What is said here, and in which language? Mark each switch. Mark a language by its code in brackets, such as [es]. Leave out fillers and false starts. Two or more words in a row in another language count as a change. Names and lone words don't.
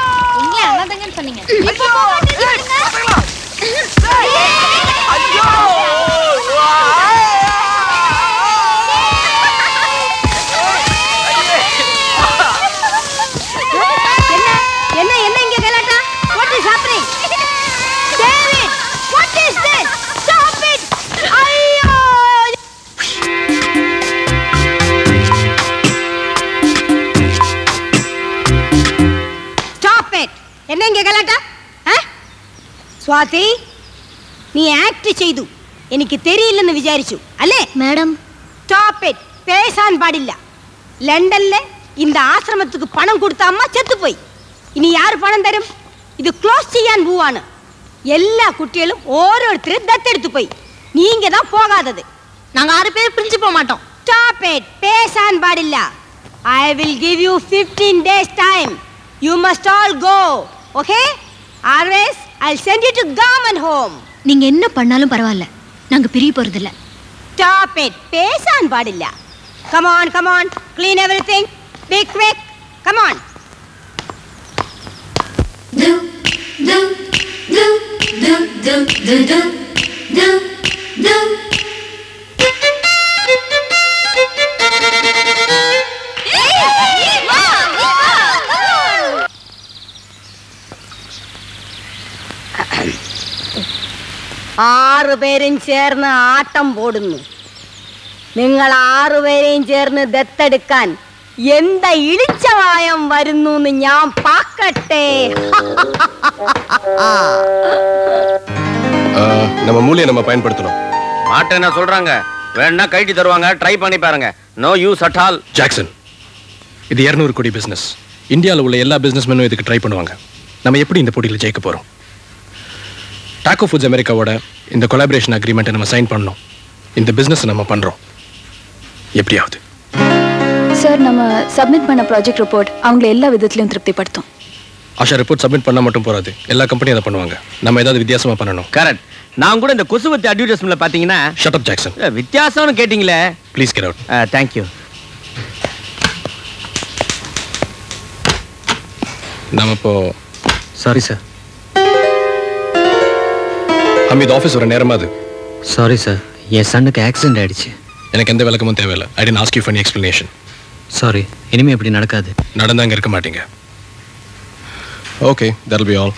[ta] நீங்க அண்ணாதங்கன்னு சொன்னீங்க. இப்போ ஐயோ, என்ன என்ன இங்க கலாட்டா? [en] What is happening? David, what is this? Stop it. ஐயோ, stop it. [ta] என்ன இங்க கலாட்டா? [ml] സ്വാതി, നീ ആക്ട് ചെയ്തു. എനിക്ക് തെരിയില്ലെന്ന് വിചാരിച്ചു അല്ലേ? [ta] மேடம், [en] Stop it. [ml] പേശാൻ പാടില്ല. [ta] லண்டன்ல இந்த ஆசிரமத்துக்கு பணம் கொடுத்த அம்மா செத்து போய் இனி யாரு பணம் தரும்? [ml] இது க்ளோஸ் ചെയ്യാൻ പോവാണ്. [ta] எல்லா குட்டிகளும் ஓரோருத்தரும் தத்தெடுத்து போய் நீங்க தான் போகாதது. நாங்க 6 பேர் பிரிஞ்சு போக மாட்டோம். [ml] Stop it. പേശാൻ പാടില്ല. [en] I will give you 15 days time. You must all go. Okay? Otherwise, I'll send you to government home. [ta] நீங்க என்ன பண்ணாலும் பரவாயில்ல, நாங்க பிரிய போறது இல்ல. [en] Stop it. [ml] പേശാൻ പാടില്ല. [en] Come on, come on. Clean everything. Be quick. Come on. Do do do do do do do do do. [ml] ആറ് പേരും ചേർന്ന് ആട്ടം പോടുന്നു. നിങ്ങൾ 6 പേരെയും ചേർന്ന് ദത്തെടുക്കാൻ എന്ത ഇളിച്ചവായം വരുന്നു എന്ന് ഞാൻ പാക്കട്ടെ. [ta] நம்ம மூளையை நம்ம பயன்படுத்தணும். மாட்ட என்ன சொல்றாங்க, வேணா கைட்டி தருவாங்க, ட்ரை பண்ணி பாருங்க. [en] No use at all. [ta] ஜாக்சன், இது 200 கோடி பிசினஸ். இந்தியாவில் உள்ள எல்லா பிசினஸ்மேனும் இதுக்கு ட்ரை பண்ணுவாங்க. நம்ம எப்படி இந்த போட்டியில் ஜெயிக்க போறோம்? டாக்கோ ஃபுட்ஸ் அமெரிக்காவோட இந்த [en] collaboration agreement [ta] நம்ம சைன் பண்ணோம். இந்த பிசினஸ் நம்ம பண்றோம். எப்படியாவது சார், நம்ம சப்மிட் பண்ண [en] project report [ta] அவங்கள எல்லா விதத்திலையும் திருப்திப்படுத்தும். ஆஷா, [en] report submit [ta] பண்ண மட்டும் போறாது, எல்லா கம்பெனியும் அதை பண்ணுவாங்க. நம்ம ஏதாவது வித்தியாசமா பண்ணணும். கரெக்ட். நான் கூட இந்த கொசுவத்தி அட்வர்டைஸ்மெண்ட்ல பாத்தீங்கன்னா [en] Shut up Jackson. வித்தியாசம்னு கேட்டிங்களே. Please get out. Thank you. [ta] நாம இப்போ [en] Sorry sir. [ta] ஹமீத், ஆஃபீஸ் வர நேரமா அது. [en] Sorry sir, [ta] என் சன்னுக்கு ஆக்சிடென்ட் ஆயிடுச்சு. எனக்கு எந்த விளக்கமும் தேவையில்லை. [en] I didn't ask you for any explanation. [ta] சாரி, இனிமே இப்படி நடக்காது. நடந்தா அங்கே இருக்க மாட்டீங்க. [en] Okay, that will be all.